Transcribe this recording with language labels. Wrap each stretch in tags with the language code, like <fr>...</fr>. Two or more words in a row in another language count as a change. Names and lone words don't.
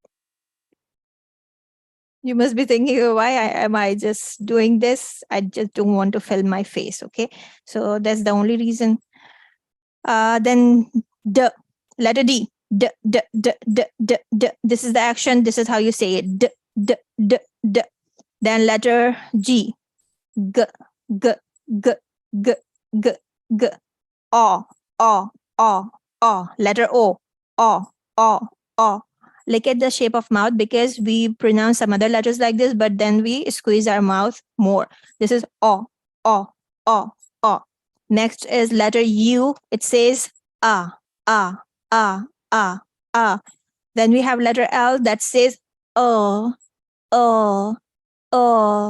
<en>You must be thinking, why am I just doing this? I just don't want to film my face. Okay. So that's the only reason. Then D, letter D. D, D, D, D, D, D. This is the action. This is how you say it. D, D, D, D. Then letter G. G, G, G, G, G, G. O, O, O, O. Letter O. O, O, O. Look at the shape of mouth because we pronounce some other letters like this, but then we squeeze our mouth more. This is O, O, O, O. Next is letter U. It says ah, ah, ah, ah, ah. Then we have letter L that says oh, oh, oh.</en>